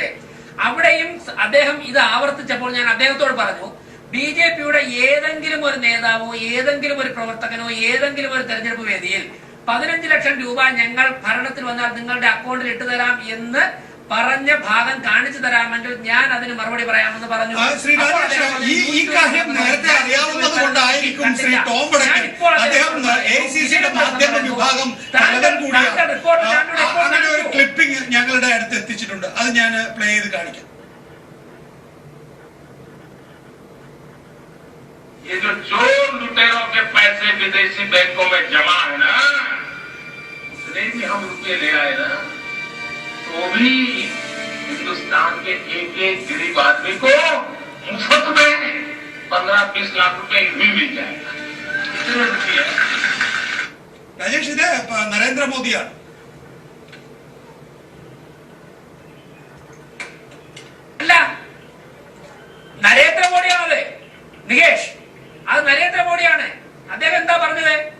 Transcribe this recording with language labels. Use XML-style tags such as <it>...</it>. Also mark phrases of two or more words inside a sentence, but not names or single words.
<ml>അവിടെയും അദ്ദേഹം ഇത് ആവർത്തിച്ചപ്പോൾ ഞാൻ അദ്ദേഹത്തോട് പറഞ്ഞു, ബിജെപിയുടെ ഏതെങ്കിലും ഒരു നേതാവോ ഏതെങ്കിലും ഒരു പ്രവർത്തകനോ ഏതെങ്കിലും ഒരു തെരഞ്ഞെടുപ്പ് വേദിയിൽ 15 ലക്ഷം രൂപ ഞങ്ങൾ ഭരണത്തിൽ വന്നാൽ നിങ്ങളുടെ അക്കൗണ്ടിൽ ഇട്ടുതരാം എന്ന് പറഞ്ഞ ഭാഗം കാണിച്ചു തരാമെങ്കിൽ ഞാൻ അതിന് മറുപടി പറയാമെന്ന് പറഞ്ഞു. ശ്രീ രാജേഷ്, ഈ കാര്യം നേരത്തെ അറിയാവുന്നത് കൊണ്ടായിരിക്കും ശ്രീ ടോം വടക്കൻ, അദ്ദേഹം എഐസിസിയുടെ മാധ്യമ വിഭാഗം തലവൻ കൂടിയാണ്, അങ്ങനെ ഒരു ക്ലിപ്പിംഗ് ഞങ്ങളുടെ അടുത്ത് എത്തിച്ചിട്ടുണ്ട്. അത് ഞാൻ പ്ലേ ചെയ്ത് കാണിക്കാം.</ml> <hi>ये जो चोर लुटेरों के पैसे विदेशी बैंकों में जमा है ना, उसने भी हम रुपये ले आए ना, तो भी हिंदुस्तान के एक गरीब आदमी को मुफ्त में 15-20 लाख रुपए भी मिल जाएगा. इतने रुपये.</hi> <ml>രാജേഷ്, ഇത് നരേന്ദ്രമോദിയാണ്. അല്ല, നരേന്ദ്രമോദിയാണത്. നികേഷ്, അത് നരേന്ദ്രമോദിയാണ്. അദ്ദേഹം എന്താ പറഞ്ഞത്?</ml>